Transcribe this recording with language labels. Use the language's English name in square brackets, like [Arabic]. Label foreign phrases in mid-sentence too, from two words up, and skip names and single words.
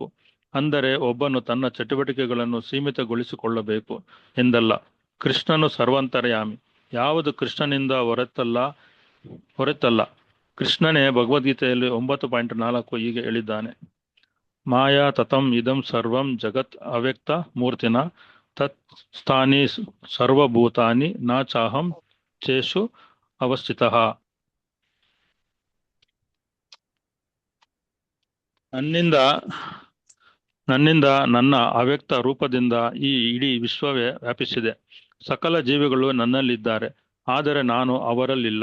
[Kannada] ಅಂದರೆ ಒಬ್ಬನು ತನ್ನ ಚಟುವಟಿಕೆಗಳನ್ನು ಸೀಮಿತಗೊಳಿಸಿಕೊಳ್ಳಬೇಕು ಎಂದಲ್ಲ. ಕೃಷ್ಣನು ಸರ್ವಾಂತರ್ಯಾಮಿ. ಯಾವುದು ಕೃಷ್ಣನಿಂದ ಹೊರತಲ್ಲ. ಕೃಷ್ಣನೇ ಭಗವದ್ಗೀತೆಯಲ್ಲಿ 9.4 ಹೀಗೆ ಹೇಳಿದ್ದಾನೆ: [Sanskrit] ಮಾಯಾ ತತಂ ಇದಂ ಸರ್ವಂ ಜಗತ್ ಅವ್ಯಕ್ತ ಮೂರ್ತಿನ ತತ್ ಸ್ಥಾನಿ ಸರ್ವಭೂತಾನಿ ನ ಚಾಹಂ ಚೇಷು ಅವಸ್ಥಿತಃ. [Kannada] ನನ್ನಿಂದ ನನ್ನ ಅವ್ಯಕ್ತ ರೂಪದಿಂದ ಈ ಇಡೀ ವಿಶ್ವವೇ ವ್ಯಾಪಿಸಿದೆ. ಸಕಲ ಜೀವಿಗಳು ನನ್ನಲ್ಲಿದ್ದಾರೆ, ಆದರೆ ನಾನು ಅವರಲ್ಲಿಲ್ಲ.